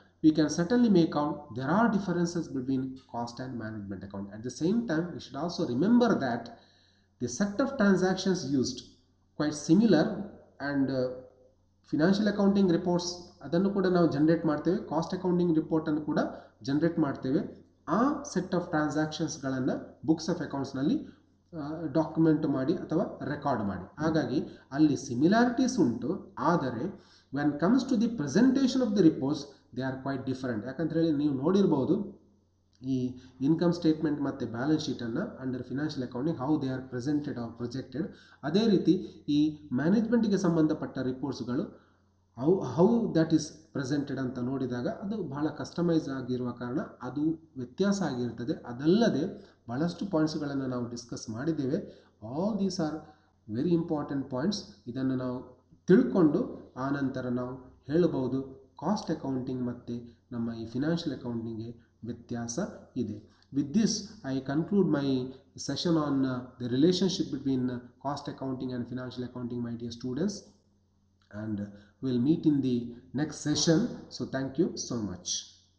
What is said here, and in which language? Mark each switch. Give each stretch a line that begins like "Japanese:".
English: we can certainly make out there are differences between cost and management account. At the same time, we should also remember that the set of transactions used quite similar, and
Kannada: financial accounting reports ಅದನ್ನು ಕೂಡ ನಾವು generate ಮಾಡ್ತೇವೆ,
English: Cost accounting ರಿಪೋರ್ಟನ್ನು ಕೂಡ generate ಮಾಡ್ತೇವೆ.
Kannada: ಆ set of ಟ್ರಾನ್ಸಾಕ್ಷನ್ಸ್ಗಳನ್ನು books of ಅಕೌಂಟ್ಸ್ನಲ್ಲಿ document ಮಾಡಿ ಅಥವಾ record ಮಾಡಿ. ಹಾಗಾಗಿ ಅಲ್ಲಿ ಸಿಮಿಲಾರಿಟೀಸ್ ಉಂಟು, ಆದರೆ
English: When comes to the presentation of the reports they are quite different.
Kannada: ಯಾಕಂತ ಹೇಳಿ ನೀವು ನೋಡಿರ್ಬೋದು ಈ ಇನ್ಕಮ್ ಸ್ಟೇಟ್ಮೆಂಟ್ ಮತ್ತು balance ಶೀಟನ್ನು under financial accounting
English: How they are presented or projected.
Kannada: ಅದೇ ರೀತಿ ಈ ಮ್ಯಾನೇಜ್ಮೆಂಟಿಗೆ ಸಂಬಂಧಪಟ್ಟ ರಿಪೋರ್ಟ್ಸ್ಗಳು
English: how that is presented
Kannada: ಅಂತ ನೋಡಿದಾಗ ಅದು ಬಹಳ ಕಸ್ಟಮೈಸ್ ಆಗಿರುವ ಕಾರಣ ಅದು ವ್ಯತ್ಯಾಸ ಆಗಿರ್ತದೆ. ಅದಲ್ಲದೆ ಭಾಳಷ್ಟು ಪಾಯಿಂಟ್ಸ್ಗಳನ್ನು ನಾವು ಡಿಸ್ಕಸ್ ಮಾಡಿದ್ದೇವೆ.
English: All these are very important points.
Kannada: ಇದನ್ನು ನಾವು ತಿಳ್ಕೊಂಡು ಆನಂತರ ನಾವು ಹೇಳಬಹುದು ಕಾಸ್ಟ್ ಅಕೌಂಟಿಂಗ್ ಮತ್ತು ನಮ್ಮ ಈ ಫಿನಾನ್ಷಿಯಲ್ ಅಕೌಂಟಿಂಗ್ಗೆ ವ್ಯತ್ಯಾಸ ಇದೆ.
English: With this, I conclude my session on the relationship between cost accounting and financial accounting, my dear students, and we'll meet in the next session. So thank you so much.